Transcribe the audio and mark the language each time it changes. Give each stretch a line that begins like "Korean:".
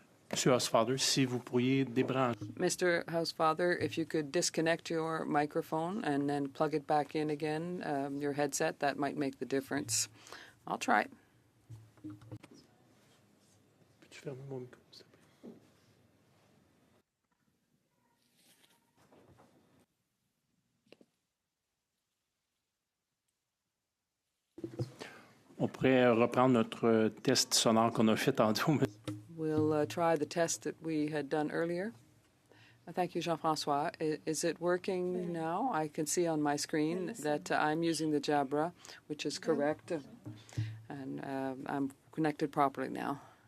French: Monsieur Housefather, si vous pourriez débrancher.
English: Mr. Housefather, if you could disconnect your microphone and then plug it back in again, your headset, that might make the difference. I'll try.
French: Peux-tu fermer mon micro, s'il te plaît? On pourrait reprendre notre test sonore qu'on a fait tantôt.
English: We'll try the test that we had done earlier. Thank you, Jean-François. Is it working now? I can see on my screen that I'm using the Jabra, which is correct, and I'm connected properly now.